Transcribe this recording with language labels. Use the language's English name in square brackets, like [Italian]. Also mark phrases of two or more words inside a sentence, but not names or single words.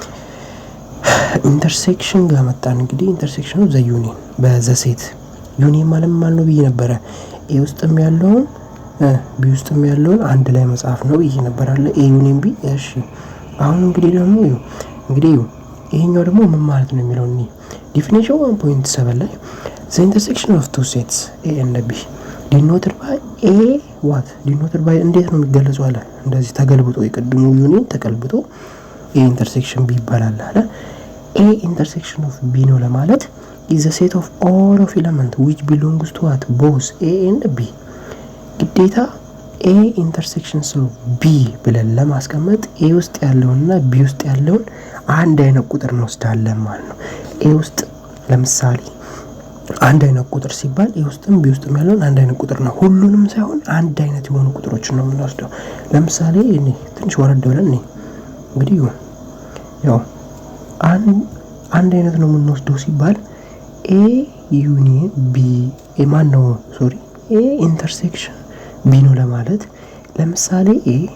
[Amharic] ኢንተርሴክሽን ጋር መጣን። እንግዲህ ኢንተርሴክሽኑ [English] the union by the set union [Amharic] ማለት ማን ነው ብዬ ነበረ። ኤ ውስጥም ያለውን ቢ ውስጥም ያለውን አንድ ላይ መጻፍ ነው ብዬ ነበር አለ [English] A union B። [Amharic] እሺ አሁን እንግዲህ ደግሞ እንግዲህ ይሄኛው ደግሞ ምን ማለት ነው የሚለው እኔ ዲፊኒሽን 1.7 ላይ [English] the intersection of two sets a and b denoted by [Amharic] a what denoted by እንዴት ነው የሚገለጸው አለ እንደዚህ ተገልብጦ የቀድሞ ዩኒየን ተገልብጦ a [English] intersection b [Amharic] ይባላል አለ። [English] a intersection of b [Amharic] ነው ለማለት [English] is a set of all of element which belongs to what both a and b [Amharic] ግዴታ [English] a intersections of b [Amharic] ብለን ለማስቀመጥ a ውስጥ ያለውንና b ውስጥ ያለውን አንድ አይነት ቁጥር እንወስዳለን ማለት ነው። a ውስጥ ለምሳሌ አንድ አይነት ቁጥር ሲባል a ውስጥም b ውስጥም ያለውን አንድ አይነት ቁጥር ነው። ሁሉንም ሳይሆን አንድ አይነት የሆኑ ቁጥሮችን ነው የምንወስደው። ለምሳሌ እኔ ትንሽ ወረድ ብለን እንግዲህ ያው አንድ አይነት ነው የምንወስደው ሲባል [English] a union b [Amharic] ማን ነው ሶሪ [English] a intersection b [Amharic] ነው ለማለት ለምሳሌ a